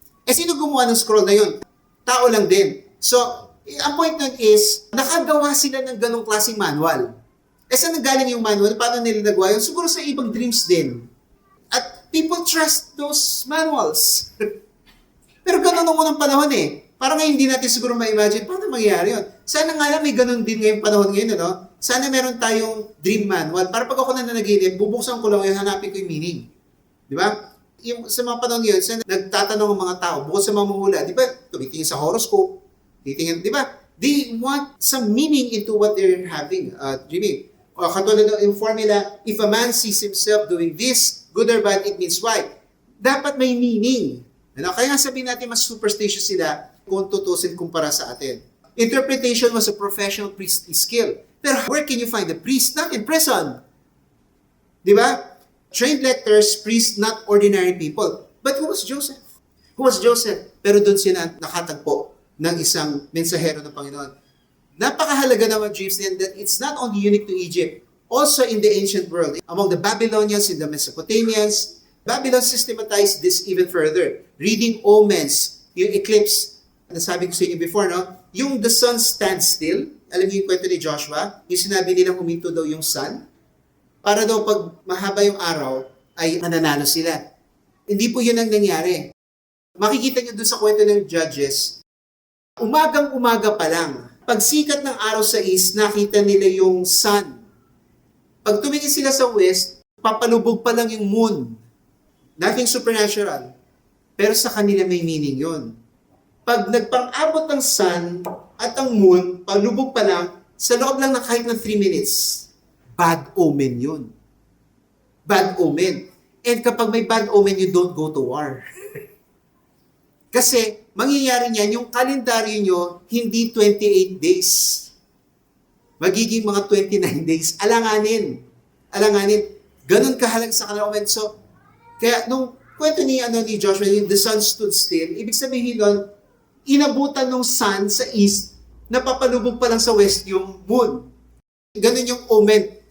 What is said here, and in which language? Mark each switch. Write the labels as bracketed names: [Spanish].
[Filipino] Sino gumawa ng scroll na yon? Tao lang din. So, ang point nun is, nakagawa sila ng ganong klaseng manual. Saan nanggaling yung manual? Paano nila nagawa yun? Siguro sa ibang dreams din. [English] At people trust those manuals. [Filipino] Pero ganun nung unang panahon eh. Parang ngayon hindi natin siguro ma-imagine paano mangyayari yun. Sana nga lang may ganun din ngayong panahon ngayon, ano? Sana meron tayong dream manual. Para pag ako na nanaginip, bubuksan ko lang yun, hanapin ko yung meaning. Di ba? Yung, sa mga panahon ngayon, sana nagtatanong ang mga tao, bukod sa mga manghula, di ba? Tumitingin sa horoscope, titingin, di ba? [English] They want some meaning into what they're having, dreaming. [Filipino] Katulad ng formula, [English] if a man sees himself doing this, good or bad, it means why. [Filipino] Dapat may meaning. Ano? Kaya nga sabihin natin mas superstitious sila kung tutusin kumpara sa atin. [English] Interpretation was a professional priestly skill. Pero where can you find a priest? Not in prison. [Filipino] Di ba? [English] Trained lectors, priests, not ordinary people. But who was Joseph? Who was Joseph? [Filipino] Pero doon sila nakatagpo ng isang mensahero ng Panginoon. Napakahalaga naman dreams din [English] that it's not only unique to Egypt, also in the ancient world. Among the Babylonians and the Mesopotamians, Babylon systematized this even further. [Filipino] Reading omens, yung eclipse, nasabi ko sa inyo before, no? Yung [English] the sun stands still, [Filipino] alam niyo yung kwento ni Joshua, yung sinabi nilang huminto daw yung sun, para daw pag mahaba yung araw, ay mananalo sila. Hindi po yun ang nangyari. Makikita niyo doon sa kwento ng Judges, umagang-umaga pa lang, pag sikat ng araw sa east, nakita nila yung sun. Pag tumingin sila sa west, papalubog pa lang yung moon. [English] Nothing supernatural. [Filipino] Pero sa kanila may meaning yun. Pag nagpang-abot ng sun at ang moon, palubog pa lang, sa loob lang na kahit ng 3 minutes, bad omen yun. [English] Bad omen. And [Filipino] kapag may [English] bad omen, you don't go to war. [Filipino] Kasi, mangyayari niyan, yung kalendaryo nyo, hindi 28 days. Magiging mga 29 days. Alanganin. Alanganin. Ganun kahalaga sa kanila. So, kaya nung kwento ni Joshua, yung [English] the sun stood still, [Filipino] ibig sabihin nun, inabutan ng sun sa east, napapalubog pa lang sa west yung moon. Ganun yung omen.